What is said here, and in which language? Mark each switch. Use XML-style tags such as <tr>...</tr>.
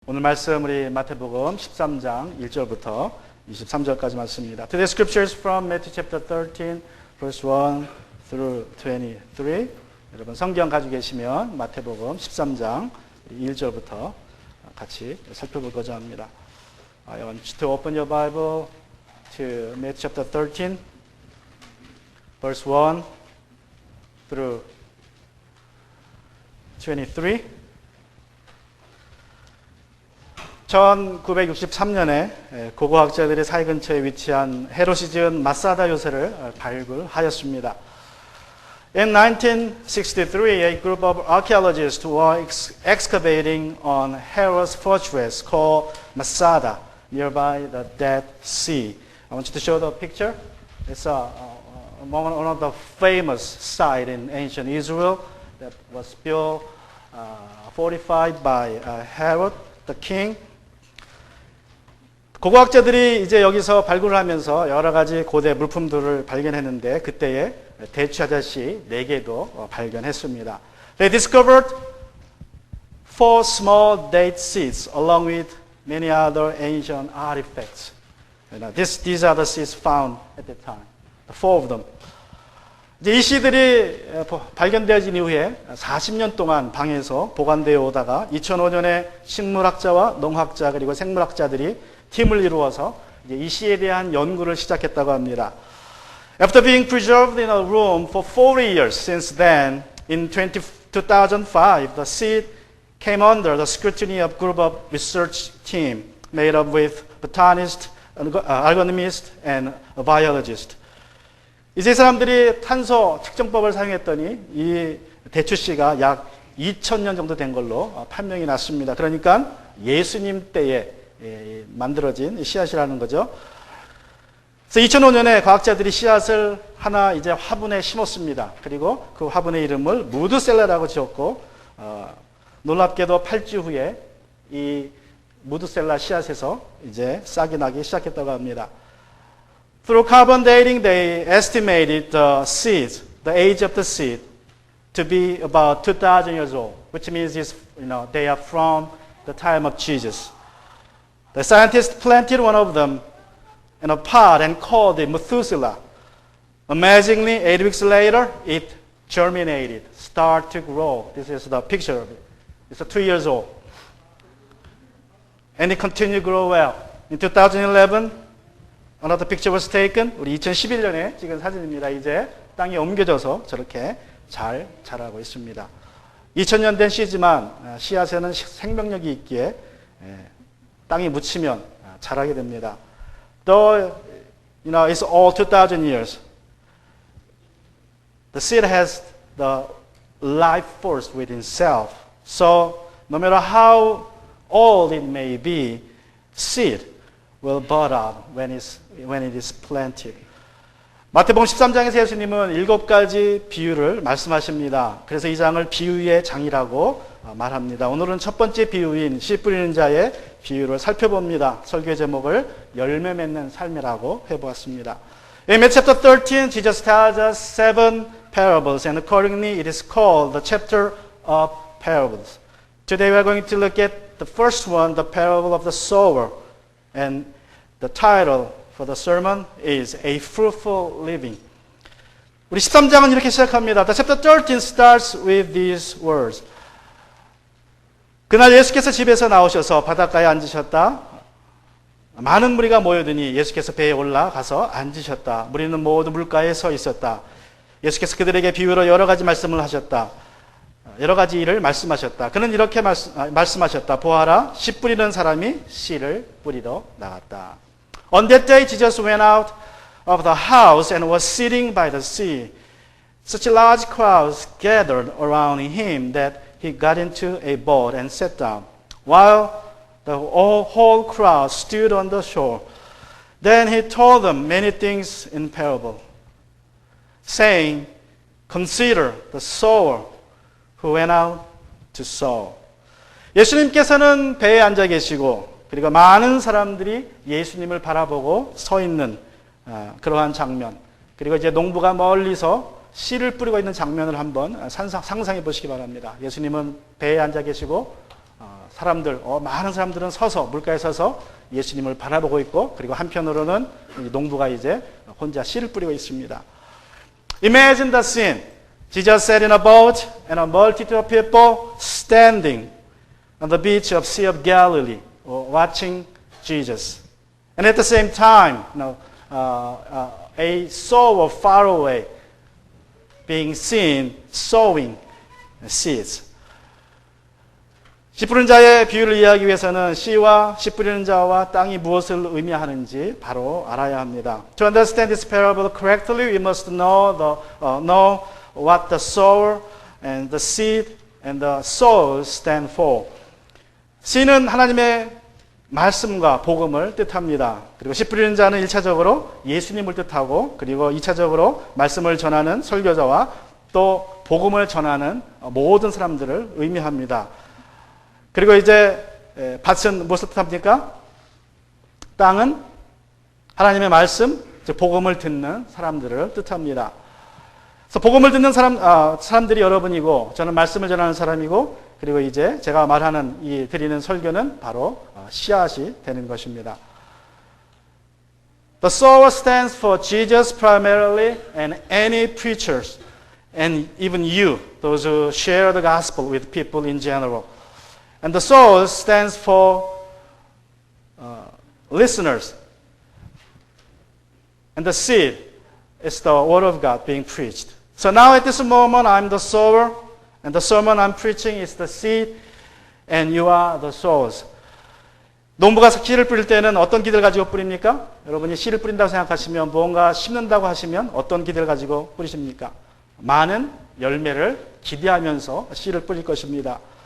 <ko>오늘 말씀 우리 마태복음 13장 1절부터 23절까지 말씀입니다.</ko> <en>Today's scriptures from Matthew chapter 13, verse 1 through 23.</en> <ko>여러분 성경 가지고 계시면 마태복음 13장 1절부터 같이 살펴보고자 합니다.</ko> <en>I want you to open your Bible to Matthew chapter 13, verse 1 through 23.</en> <ko>1963년에 고고학자들의 사회 근처에 위치한 헤롯이 지은 마사다 요새를 발굴하였습니다.</ko> <en>In 1963, a group of archaeologists were excavating on Herod's fortress called Masada, nearby the Dead Sea. I want you to show the picture. It's one of the famous sites in ancient Israel that was built, fortified by Herod, the king.</en> <ko>고고학자들이 이제 여기서 발굴을 하면서 여러 가지 고대 물품들을 발견했는데 그때에 대추 아저씨 4개도 발견했습니다.</ko> <en>They discovered 4 small date seeds along with many other ancient artifacts. These are the seeds found at the time. 4 of them.</en> <ko>이제 이 씨들이 발견되어진 이후에 40년 동안 방에서 보관되어 오다가 2005년에 식물학자와 농학자 그리고 생물학자들이 팀을 이루어서 이제 이 씨에 대한 연구를 시작했다고 합니다.</ko> <en>After being preserved in a room for 40 years since then, in 2005, the seed came under the scrutiny of a group of research team made up with botanists, agronomists, and a biologist.</en> <ko>이제 이 사람들이 탄소 측정법을 사용했더니 이 대추 씨가 약 2000년 정도 된 걸로 판명이 났습니다. 그러니까 예수님 때에 만들어진 씨앗이라는 거죠. 그래서 2005년에 과학자들이 씨앗을 하나 이제 화분에 심었습니다. 그리고 그 화분의 이름을 무드셀라라고 지었고 놀랍게도 8주 후에 이 무드셀라 씨앗에서 이제 싹이 나기 시작했다고 합니다.</ko> <en>Through carbon dating, they estimated the seeds, the age of the seed, to be about 2,000 years old, which means they are from the time of Jesus. The scientists planted one of them in a pot and called it Methuselah. Amazingly, 8 weeks later, it germinated, started to grow. This is the picture of it. It's 2 years old. And it continued to grow well. In 2011, another picture was taken.</en> <ko>우리 2011년에 찍은 사진입니다. 이제 땅에 옮겨져서 저렇게 잘 자라고 있습니다. 2000년 된 씨지만 씨앗에는 생명력이 있기에 땅에 묻히면 자라게 됩니다.</ko> <en>Though it's all 2,000 years, the seed has the life force within itself. So no matter how old it may be, seed will bud up when it is planted.</en> <ko>마태복음 13장에서 예수님은 7가지 비유를 말씀하십니다. 그래서 이 장을 비유의 장이라고 말합니다. 오늘은 첫 번째 비유인 씨 뿌리는 자의 비유를 살펴봅니다. 설교의 제목을 열매 맺는 삶이라고 해보았습니다.</ko> <en>In Matthew chapter 13, Jesus tells us 7 parables, and accordingly it is called the chapter of parables. Today we are going to look at the first one, the parable of the sower, and the title for the sermon is A Fruitful Living.</en> <ko>우리 13장은 이렇게 시작합니다.</ko> <en>The chapter 13 starts with these words.</en> <ko>그날 예수께서 집에서 나오셔서 바닷가에 앉으셨다. 많은 무리가 모여드니 예수께서 배에 올라가서 앉으셨다. 무리는 모두 물가에 서 있었다. 예수께서 그들에게 비유로 여러 가지 말씀을 하셨다. 여러 가지 일을 말씀하셨다. 그는 이렇게 말씀하셨다. 보아라, 씨 뿌리는 사람이 씨를 뿌리러 나갔다.</ko> <en>On that day, Jesus went out of the house and was sitting by the sea. Such large crowds gathered around him that he got into a boat and sat down, while the whole crowd stood on the shore. Then he told them many things in parable, saying, Consider the sower who went out to sow.</en> <ko>예수님께서는 배에 앉아 계시고 그리고 많은 사람들이 예수님을 바라보고 서 있는 그러한 장면, 그리고 이제 농부가 멀리서 씨를 뿌리고 있는 장면을 한번 상상해 보시기 바랍니다. 예수님은 배에 앉아 계시고 사람들, 많은 사람들은 서서 물가에 서서 예수님을 바라보고 있고, 그리고 한편으로는 농부가 이제 혼자 씨를 뿌리고 있습니다.</ko> <en>Imagine the scene. Jesus sat in a boat and a multitude of people standing on the beach of Sea of Galilee, watching Jesus. And at the same time, a sower far away being seen sowing seeds.</en> <ko>씨 뿌리는 자의 비유를 이해하기 위해서는 씨와 씨 뿌리는 자와 땅이 무엇을 의미하는지 바로 알아야 합니다.</ko> <en>To understand this parable correctly, we must know what the sower and the seed and the soul stand for.</en> <ko>씨는 하나님의 말씀과 복음을 뜻합니다. 그리고 씨 뿌리는 자는 1차적으로 예수님을 뜻하고, 그리고 2차적으로 말씀을 전하는 설교자와 또 복음을 전하는 모든 사람들을 의미합니다. 그리고 이제 밭은 무엇을 뜻합니까? 땅은 하나님의 말씀, 즉 복음을 듣는 사람들을 뜻합니다. 그래서 복음을 듣는 사람들이 여러분이고, 저는 말씀을 전하는 사람이고, 그리고 이제 제가 말하는 드리는 설교는 바로 씨앗이 되는 것입니다.</ko> <en>The sower stands for Jesus primarily, and any preachers, and even you, those who share the gospel with people in general. And the soul stands for listeners. And the seed is the word of God being preached. So now at this moment I'm the sower, and the sermon I'm preaching is the seed, and you are the souls.</en> <ko>농부가 씨를 뿌릴 때는 어떤 기대를 가지고 뿌립니까? 여러분이 씨를 뿌린다고 생각하시면, 무언가 심는다고 하시면 어떤 기대를 가지고 뿌리십니까? 많은 열매를 기대하면서 씨를 뿌릴 것입니다.</ko>